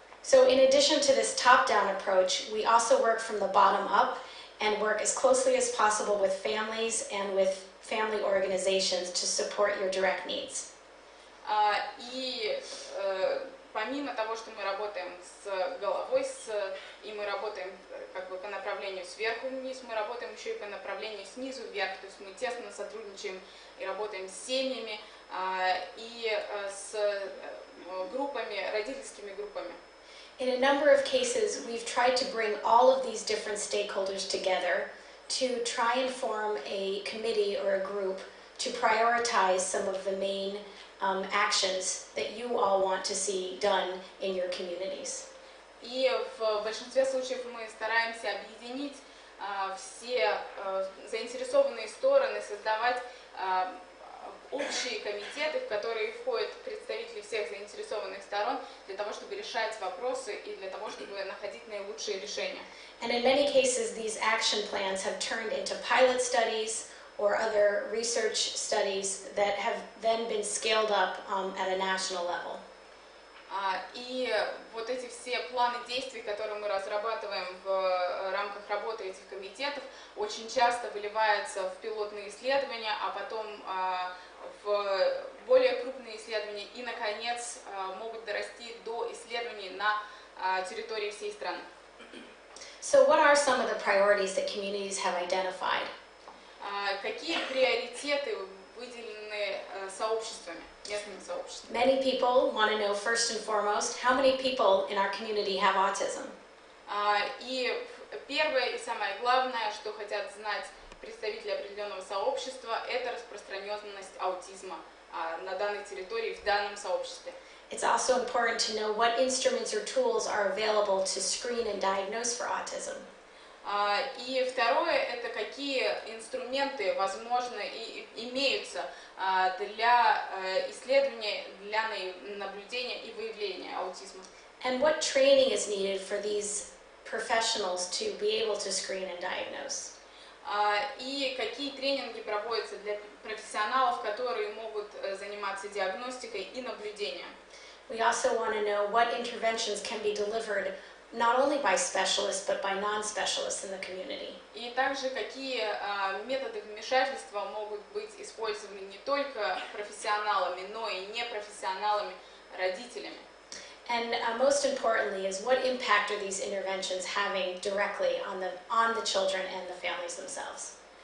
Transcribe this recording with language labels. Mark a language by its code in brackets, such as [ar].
[en] So in addition to this top-down approach, we also work from the bottom up and work as closely as possible with families and with family organizations to support your direct needs. [ru] И помимо того, что мы работаем с головой, и мы работаем как бы по направлению сверху вниз, мы работаем еще и по направлению снизу вверх, то есть мы тесно сотрудничаем и работаем с семьями и с группами, родительскими группами. [en] In a number of cases, we've tried to bring all of these different stakeholders together to try and form a committee or a group to prioritize some of the main actions that you all want to see done in your communities. [ru] И в большинстве случаев мы стараемся объединить все заинтересованные стороны, создавать общие комитеты, в которые входят представители всех заинтересованных сторон, для того, чтобы решать вопросы и для того, чтобы находить наилучшие решения. [en] And in many cases, these action plans have turned into pilot studies or other research studies that have then been scaled up at a national level. [ru] И вот эти все планы действий, которые мы разрабатываем в рамках работы этих комитетов, очень часто выливаются в пилотные исследования, а потом в более крупные исследования и, наконец, могут дорасти до исследований на территории всей страны. [en] So what are some of the priorities that communities have identified? [ru] Какие приоритеты выделены сообществами, местными сообществами? [en] Many people want to know first and foremost, how many people in our community have autism? [ru] И первое и самое главное, что хотят знать представители определенного сообщества, это распространенность аутизма на данной территории, в данном сообществе. [en] It's also important to know what instruments or tools are available to screen and diagnose for autism. [ru] И второе, это какие инструменты возможны и имеются для исследования, для наблюдения и выявления аутизма. [en] And what training is needed for these professionals to be able to screen and diagnose? [ru] И какие тренинги проводятся для профессионалов, которые могут заниматься диагностикой и наблюдением. [en] We also want to know what interventions can be delivered not only by specialists, but by non-specialists in the community. [ru] И также какие методы вмешательства могут быть использованы не только профессионалами, но и непрофессионалами, родителями. [en] And most importantly is what impact are these interventions having directly on the children and the families themselves.